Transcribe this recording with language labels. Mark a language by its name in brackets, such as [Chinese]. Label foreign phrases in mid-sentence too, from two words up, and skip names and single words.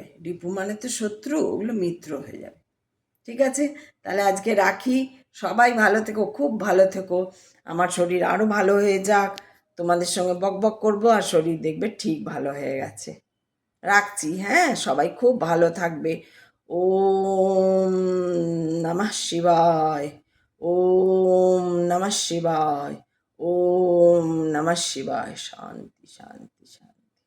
[Bangla] রিপু মানে তো শত্রু, ওগুলো মিত্র হয়ে যাবে। ঠিক আছে, তাহলে আজকে রাখি, সবাই ভালো থেকো, খুব ভালো থেকো, আমার শরীর আরও ভালো হয়ে যাক, তোমাদের সঙ্গে বকবক করবো আর শরীর দেখবে ঠিক ভালো হয়ে গেছে। রাখছি, হ্যাঁ, সবাই খুব ভালো থাকবে। [Sanskrit] ওম নমঃ শিবায়। ওম নমঃ শিবায়। ওম নমঃ শিবায়। শান্তি শান্তি শান্তি।